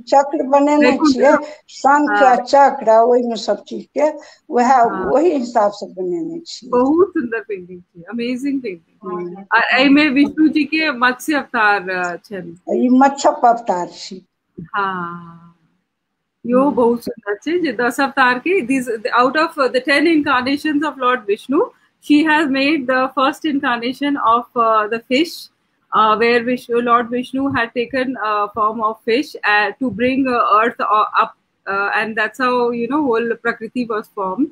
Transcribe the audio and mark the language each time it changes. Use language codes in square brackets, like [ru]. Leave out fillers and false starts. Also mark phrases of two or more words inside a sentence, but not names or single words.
[mai] चक्र बनेने छियै, शंख आ चक्र ओहि में सब चीज के वही हिसाब से बनेने छियै। बहुत सुंदर पेंटिंग छै, [en] amazing painting. [mai] और एहि में विष्णु जी के मत्स्य अवतार छन। ई मत्स्य अवतार छी। हाँ, यो बहुत सुंदर छै जे 10 अवतार के, [en] these out of the 10 incarnations of Lord Vishnu, she has made the first incarnation of the fish, where Lord Vishnu had taken form of fish to bring earth up, and that's how, you know, whole Prakriti was formed.